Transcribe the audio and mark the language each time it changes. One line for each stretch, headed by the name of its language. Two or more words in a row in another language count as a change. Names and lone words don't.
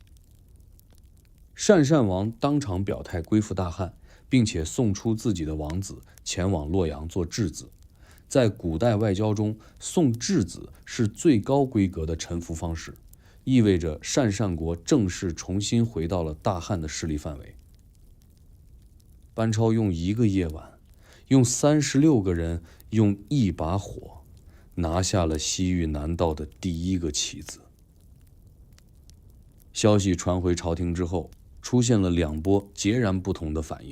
Chinese: 鄯善王當場表態歸附大漢，並且送出自己的王子前往洛陽做质子。在古代外交中，送质子是最高規格的臣服方式，意味着鄯善国正式重新回到了大漢的勢力範圍。班超用1個夜晚，用36個人，用1把火，拿下了西域南道的第1個棋子。消息傳回朝廷之後，出現了2波截然不同的反應。